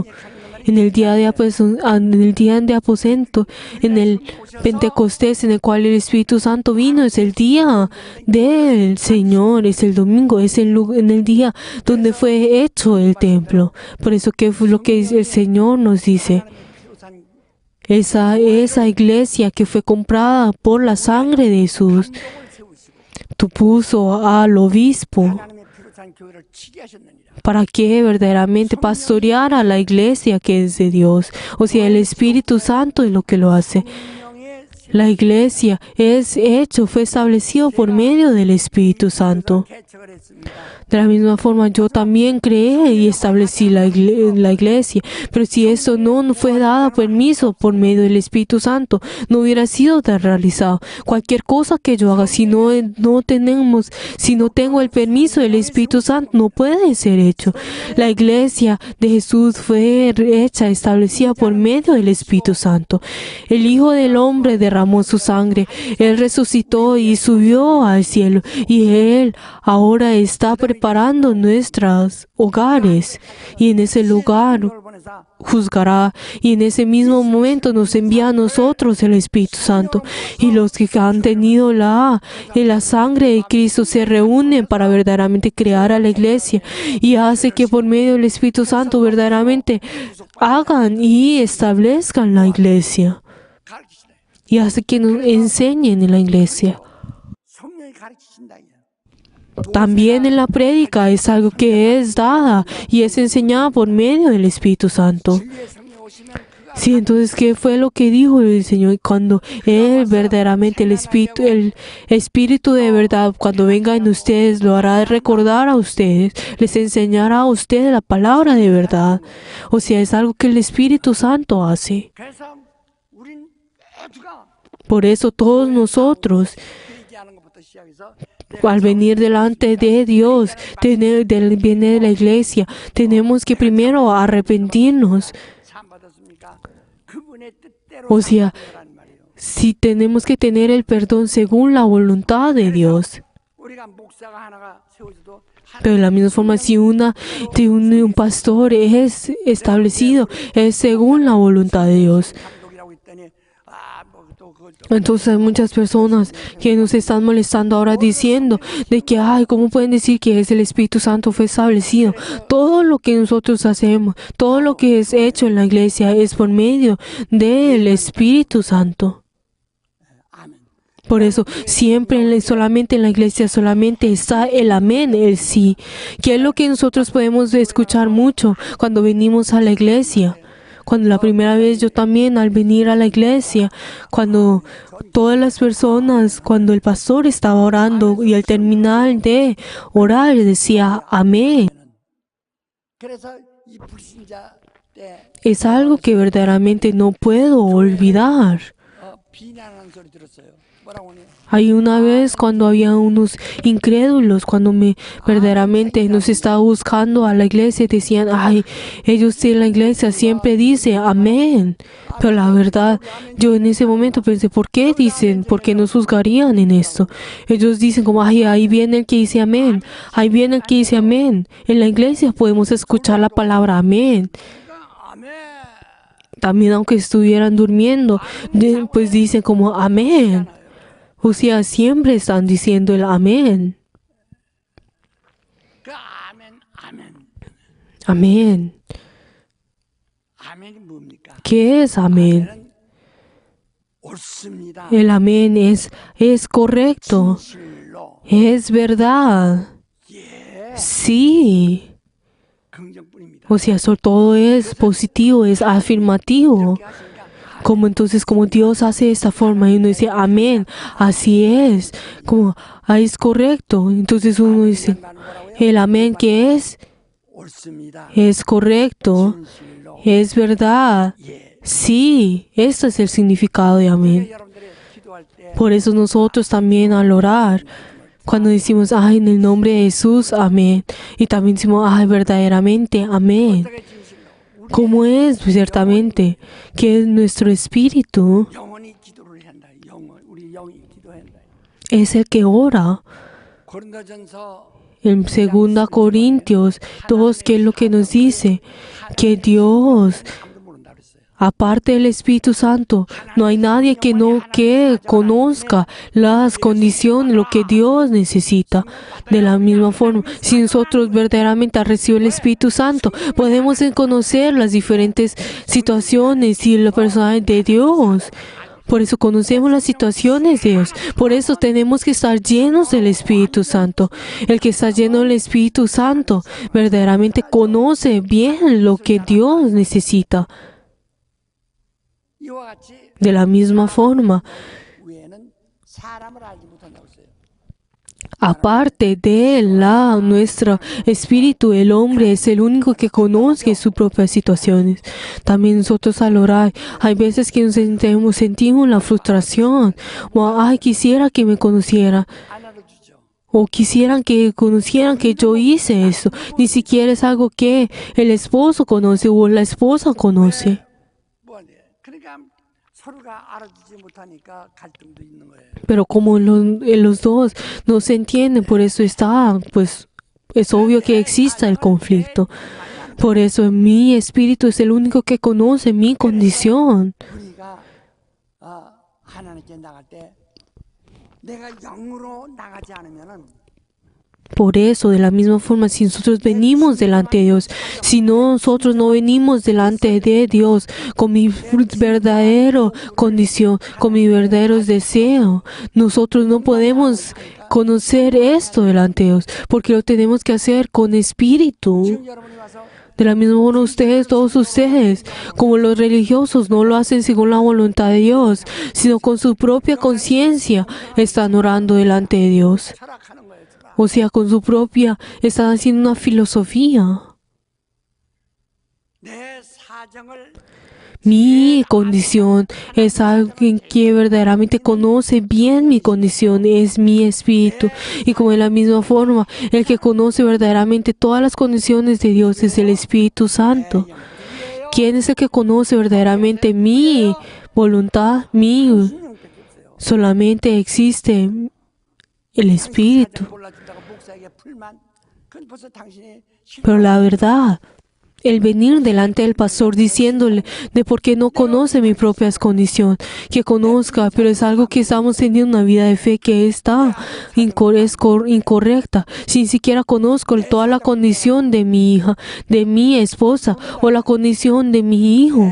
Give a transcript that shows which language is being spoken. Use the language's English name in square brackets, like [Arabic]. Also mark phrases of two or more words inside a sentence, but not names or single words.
[Spanish] En el día de aposento, en el Pentecostés, en el cual el Espíritu Santo vino, es el día del Señor, es el domingo, es en el día donde fue hecho el templo. Por eso, ¿qué fue lo que el Señor nos dice? Esa iglesia que fue comprada por la sangre de Jesús, tú puso al obispo [Korean] 하나님의 피로 산 교회를 지게 하셨느니라. [Spanish] para que verdaderamente pastoreara la iglesia que es de Dios. O sea, el Espíritu Santo es lo que lo hace. [Korean] 성령의 [Spanish] La iglesia fue establecido por medio del Espíritu Santo. [Korean] 개척을 했습니다. [Spanish] De la misma forma, yo también creé y establecí la iglesia. Pero si eso no fue dado permiso por medio del Espíritu Santo, no hubiera sido realizado. Cualquier cosa que yo haga, si no tengo el permiso del Espíritu Santo, no puede ser hecho. La iglesia de Jesús fue hecha, establecida por medio del Espíritu Santo. El Hijo del Hombre derramó su sangre. Él resucitó y subió al cielo. Y Él ahora está preparando nuestros hogares. Y en ese lugar [Korean] 그걸 보내사 [Spanish] juzgará. Y en ese mismo momento nos envía a nosotros el Espíritu Santo. Y los que han tenido la sangre de Cristo se reúnen para verdaderamente crear a la iglesia. Y hace que por medio del Espíritu Santo verdaderamente hagan y establezcan la iglesia. [Korean] 가르치시네. [Spanish] Y hace que nos enseñen en la iglesia. [Korean] 성령이 가르치신다. 이게. [Spanish] También en la prédica es algo que es dada y es enseñada por medio del Espíritu Santo. [Korean] 진리의 성령 오시면 그가 [Spanish] Sí, entonces, ¿qué fue lo que dijo el Señor? Cuando Él verdaderamente, el Espíritu de verdad, cuando venga en ustedes, lo hará recordar a ustedes, les enseñará a ustedes la palabra de verdad. O sea, es algo que el Espíritu Santo hace. [Korean] 그래서 우린 모두가 [Spanish] Por eso todos nosotros, [Korean] 얘기하는 것부터 시작해서 [Spanish] al venir delante de Dios, viene de la iglesia, tenemos que primero arrepentirnos. [Korean] 참 받았습니까? 그분의 뜻대로 [Spanish] O sea, [Korean] 살아가라는 말이에요. [Spanish] si tenemos que tener el perdón según la voluntad de Dios. [Korean] 우리가 목사가 하나가 세워져도 [Spanish] Pero de la misma forma, si un pastor es establecido, es según la voluntad de Dios. [Korean] 감독이라고 했더니 뭐또 그걸 [Spanish] Entonces hay muchas personas que nos están molestando ahora diciendo de que, ¿cómo pueden decir que es el Espíritu Santo fue establecido? Todo lo que nosotros hacemos, todo lo que es hecho en la iglesia es por medio del Espíritu Santo. [Korean] 아멘. [Spanish] Por eso, siempre, solamente en la iglesia, solamente está el amén, el sí. Que es lo que nosotros podemos escuchar mucho cuando venimos a la iglesia. Cuando la primera vez yo también al venir a la iglesia, cuando todas las personas, cuando el pastor estaba orando y al terminar de orar decía amén. [Korean] 그래서 이 불신자 [Spanish] es algo que verdaderamente no puedo olvidar. [Korean] 비난하는 소리 들었어요. 뭐라고 하니? [Spanish] Hay una vez cuando había unos incrédulos, cuando verdaderamente nos estaba buscando a la iglesia, decían, ay, ellos en la iglesia siempre dicen amén. Pero la verdad, yo en ese momento pensé, ¿por qué dicen? ¿Por qué nos juzgarían en esto? Ellos dicen como, ay, ahí viene el que dice amén, ahí viene el que dice amén. En la iglesia podemos escuchar la palabra amén. [Korean] 아멘. [Spanish] También aunque estuvieran durmiendo, pues dicen como amén. O sea, siempre están diciendo el amén. [Korean] 그 아멘, 아멘. [Spanish] Amén. [Korean] 아멘이 뭡니까? [Spanish] ¿Qué es amén? [Korean] 아멘은 옳습니다. [Spanish] El amén es correcto, [Korean] 진실로. [Spanish] es verdad. [Korean] 예. [Spanish] Sí. [Korean] 긍정뿐입니다. [Spanish] O sea, todo es positivo, es afirmativo. [Korean] 이렇게 하시니까 [Spanish] Como Dios hace de esta forma y uno dice, amén, así es, como, es correcto. Entonces uno dice, el amén que es [Korean] 옳습니다. [Spanish] correcto, [Korean] 진실로. [Spanish] es verdad. [Korean] 예. [Spanish] Sí, este es el significado de amén. [Korean] 여러분들이 기도할 때 [Spanish] Por eso nosotros también al orar, cuando decimos, ay, en el nombre de Jesús, amén. Y también decimos, ay, verdaderamente, amén. [Korean] 어떻게 진실로 [Spanish] ¿Cómo es ciertamente que nuestro espíritu [Korean] 영원히 기도를 한다. 우리 영이 기도한다. [Spanish] es el que ora? [Korean] 고린도전서 [Spanish] En 2 Corintios 2, ¿qué es lo que nos dice? Que Dios, [Korean] 아무도 모른다 그랬어요. [Spanish] aparte del Espíritu Santo, no hay nadie que conozca las condiciones, lo que Dios necesita. De la misma forma, si nosotros verdaderamente recibimos el Espíritu Santo, podemos conocer las diferentes situaciones y la persona de Dios. Por eso conocemos las situaciones de Dios. Por eso tenemos que estar llenos del Espíritu Santo. El que está lleno del Espíritu Santo verdaderamente conoce bien lo que Dios necesita. [Korean] 이와 같이 [Spanish] De la misma forma, [Korean] 외에는 사람을 알지 못한다고 했어요. [Spanish] aparte de nuestro espíritu, el hombre es el único que conoce sus propias situaciones. También nosotros al orar, hay veces que nos sentimos la frustración. O, ay, quisiera que me conociera. [Korean] 안 알아주죠. [Spanish] O quisieran que conocieran que yo hice eso. Ni siquiera es algo que el esposo conoce o la esposa conoce. [Korean] 뭐냐? 그러니까 서로가 알아주지 못하니까 갈등도 있는 거예요. [Spanish] Pero como los dos no se entienden, por eso pues es obvio que exista el conflicto. Por eso mi espíritu es el único que conoce mi condición. [Korean] 우리가 하나님께 나갈 때 내가 영으로 나가지 않으면은 [Spanish] Por eso, de la misma forma, si nosotros venimos delante de Dios, si nosotros no venimos delante de Dios con mi verdadera condición, con mi verdadero deseo, nosotros no podemos conocer esto delante de Dios, porque lo tenemos que hacer con espíritu. [Korean] 지금 여러분이 와서 [Spanish] De la misma forma, todos ustedes, como los religiosos, no lo hacen según la voluntad de Dios, sino con su propia conciencia, están orando delante de Dios. [Korean] 철학하는 거예요. 철학. [Spanish] O sea, con su propia, están haciendo una filosofía. [Korean] 내 사정을 [Spanish] Mi condición es alguien que verdaderamente conoce bien mi condición, es mi espíritu. Y como de la misma forma, el que conoce verdaderamente todas las condiciones de Dios es el Espíritu Santo. ¿Quién es el que conoce verdaderamente mi voluntad? Solamente existe el Espíritu. [Korean] 몰라준다고 목사에게 불만. 그건 벌써 당신이 [Spanish] Pero la verdad, el venir delante del pastor diciéndole de por qué no conoce mi propia condición, que conozca, pero es algo que estamos teniendo una vida de fe que está incorrecta. Si ni siquiera conozco toda la condición de mi hija, de mi esposa o la condición de mi hijo,